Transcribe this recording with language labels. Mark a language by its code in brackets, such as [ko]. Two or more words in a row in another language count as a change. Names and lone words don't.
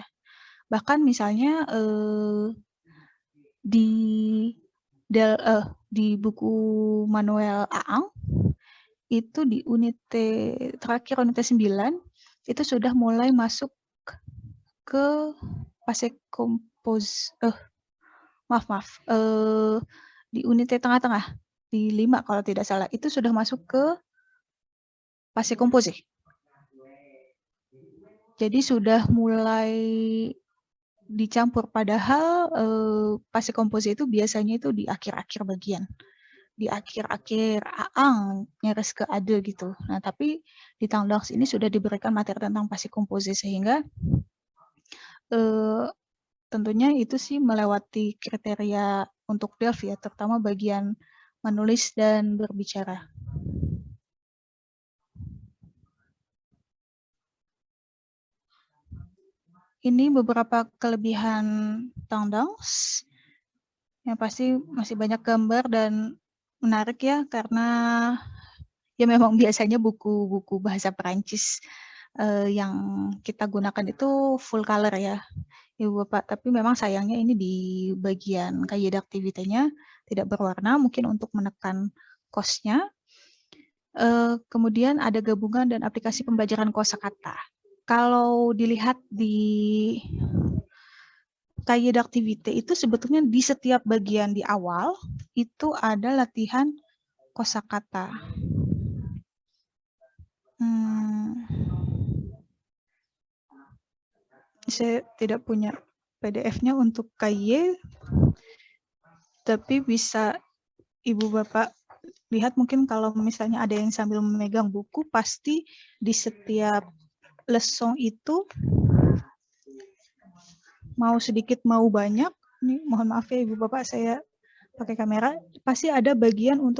[id] Bahkan misalnya di buku manual Aang itu di terakhir unit 9 itu sudah mulai masuk ke [fr] passé composé. [id] Maaf. Di unit tengah-tengah di 5 kalau tidak salah itu sudah masuk ke [fr] passé composé. [id] Jadi sudah mulai dicampur, padahal [fr] passé composé [id] itu biasanya itu di akhir-akhir bagian. Di akhir-akhir Aang nyaris ke Ade gitu. Nah, tapi di Tendance ini sudah diberikan materi tentang [fr] passé composé [id] sehingga tentunya itu sih melewati kriteria untuk Delft ya, terutama bagian menulis dan berbicara. Ini beberapa kelebihan Tendance. Yang pasti masih banyak gambar dan menarik ya, karena ya memang biasanya buku-buku bahasa Perancis yang kita gunakan itu [en] full color [id] ya, Ibu Bapak. Tapi memang sayangnya ini di bagian [fr] cahier d'activité- [id] nya tidak berwarna, mungkin untuk menekan cost-nya. Kemudian ada gabungan dan aplikasi pembelajaran kosakata. Kalau dilihat di [fr] cahier d'activité [id] itu sebetulnya di setiap bagian di awal itu ada latihan kosakata. Saya tidak punya PDF-nya untuk cahier, tapi bisa Ibu Bapak lihat mungkin kalau misalnya ada yang sambil memegang buku, pasti di setiap lesson itu mau sedikit mau banyak, ini mohon maaf ya Ibu Bapak saya pakai kamera, pasti ada bagian untuk